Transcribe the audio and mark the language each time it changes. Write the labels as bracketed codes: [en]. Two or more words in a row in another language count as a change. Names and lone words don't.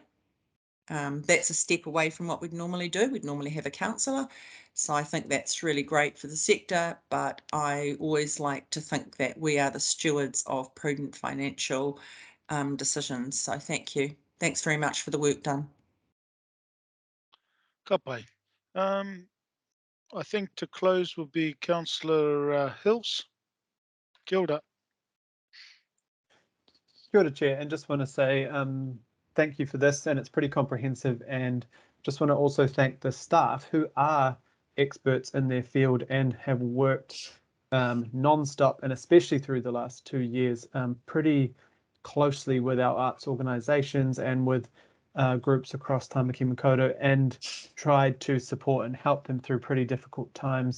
[en] That's a step away from what we'd normally do. We'd normally have a councillor. So I think that's really great for the sector, but I always like to think that we are the stewards of prudent financial decisions. So thank you. Thanks very much for the work done. [mi] Ka pai. [en] I think to close will be Councillor Hills. [mi] Kia ora. Kia ora, [en] Chair, and just want to say thank you for this, and it's pretty comprehensive, and just want to also thank the staff who are experts in their field and have worked non-stop, and especially through the last 2 years, pretty closely with our arts organisations and with groups across Tamaki Makaurau, and tried to support and help them through pretty difficult times.